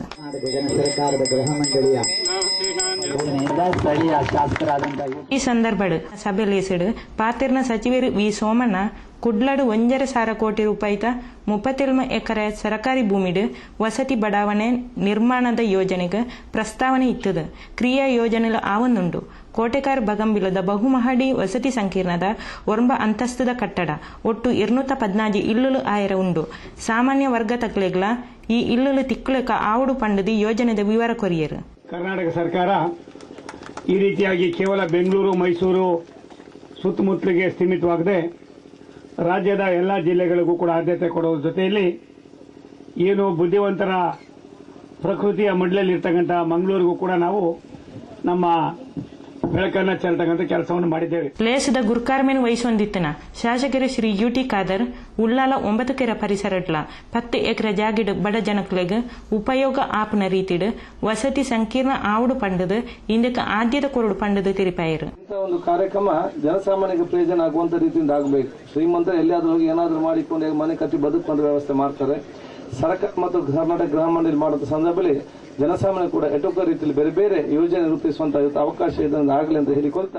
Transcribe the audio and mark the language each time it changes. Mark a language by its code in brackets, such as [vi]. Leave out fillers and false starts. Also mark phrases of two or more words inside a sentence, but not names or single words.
[kn] ಸರ್ಕಾರದ ಗೃಹ ಮಂಡಳಿಯ ಸ್ಥಳೀಯ ಶಾಸಕರಾದಂತಹ [tcy] ಈ ಸಂದರ್ಭ ಸಭೆಯಲ್ಲಿ ಪಾತಿರ್ನ ಸಚಿವರು ವಿ ಸೋಮಣ್ಣ ಕುಡ್ಲಾಡು 1.5 ಕೋಟಿ ರೂಪಾಯಿತ 37 ಎಕರೆ ಸರ್ಕಾರಿ ಭೂಮಿಡು ವಸತಿ ಬಡಾವಣೆ ನಿರ್ಮಾಣದ ಯೋಜನೆಗೆ ಪ್ರಸ್ತಾವನೆ ಇತ್ತದ. ಕ್ರಿಯಾ ಯೋಜನೆಲು ಆವೊಂದುಂಡು. ಕೋಟೆಕಾರ್ ಬಗಂಬಿಲದ ಬಹುಮಹಡಿ ವಸತಿ ಸಂಕೀರ್ಣದ 9 ಅಂತಸ್ತುದ ಕಟ್ಟಡ ಒಟ್ಟು 214 ಇಲ್ಲುಲು ಆಯರ ಉಂಡು. ಸಾಮಾನ್ಯ ವರ್ಗ ತಕ್ಲೆಗ್ಲ ಈ ಇಲ್ಲುಲು ತಿಕ್ಕುಳಕ ಆವಡು ಪಂಡದಿ ಯೋಜನೆದ ವಿವರ ಕೊರಿಯರು. [kn] ಕರ್ನಾಟಕ ಸರ್ಕಾರ ಈ ರೀತಿಯಾಗಿ ಕೇವಲ ಬೆಂಗಳೂರು, ಮೈಸೂರು ಸುತ್ತಮುತ್ತಲಿಗೆ ಸೀಮಿತವಾಗದೆ ರಾಜ್ಯದ ಎಲ್ಲ ಜಿಲ್ಲೆಗಳಿಗೂ ಕೂಡ ಆದ್ಯತೆ ಕೊಡುವ ಜೊತೆಯಲ್ಲಿ ಏನು ಬುದ್ಧಿವಂತರ ಪ್ರಕೃತಿಯ ಮಡ್ಲಲ್ಲಿರ್ತಕ್ಕಂಥ ಮಂಗಳೂರಿಗೂ ಕೂಡ ನಾವು ನಮ್ಮ ಬೆಳಕನ್ನ ಚೆಲ್ತಕ್ಕಂಥ ಕೆಲಸವನ್ನು ಮಾಡಿದ್ದೇವೆ. [tcy] ಲೇಸದ ಗುರ್ಕಾರ್ಮೆನ್ ವಹಿಸೊಂದಿತ್ತನ ಶಾಸಕರು ಶ್ರೀ ಯುಟಿ ಖಾದರ್ ಉಳ್ಳಾಲ 9 ಕೆರೆ ಪರಿಸರಟ್ಲ 10 ಎಕರೆ ಜಾಗಿಡ್ ಬಡ ಜನಕ್ಲೆಗ್ ಉಪಯೋಗ ಆಪ್ನ ರೀತಿಡ್ ವಸತಿ ಸಂಕೀರ್ಣ ಆವಡು ಪಂಡದು ಇಂದಕ್ಕೆ ಆದ್ಯತೆ ಕೊರಡು ಪಂಡದು ತಿರುಪಾಯರು. [kn] ಒಂದು ಕಾರ್ಯಕ್ರಮ ಜನಸಾಮಾನ್ಯರಿಗೆ ಪ್ರಯೋಜನ ಆಗುವಂತ ರೀತಿಯಿಂದ ಆಗಬೇಕು. ಶ್ರೀಮಂತರು ಎಲ್ಲಿಯಾದ್ರೂ ಹೋಗಿ ಏನಾದ್ರೂ ಮಾಡಿಕೊಂಡು ಮನೆ ಕಟ್ಟಿ ಬದುಕುವಂತ ವ್ಯವಸ್ಥೆ ಮಾಡ್ತಾರೆ. ಸರ್ಕಾರ ಮತ್ತು ಕರ್ನಾಟಕ ಗೃಹ ಮಂಡಳಿ ಮಾಡುವ ಸಂದರ್ಭದಲ್ಲಿ ಜನಸಾಮಾನ್ಯ ಕೂಡ ಎಟುಕ ರೀತಿಯಲ್ಲಿ ಬೇರೆ ಬೇರೆ ಯೋಜನೆ ರೂಪಿಸುವಂತಹ ಅವಕಾಶ ಇದೊಂದು ಆಗಲಿ ಅಂತ ಹೇಳಿಕೊಳ್ತಾ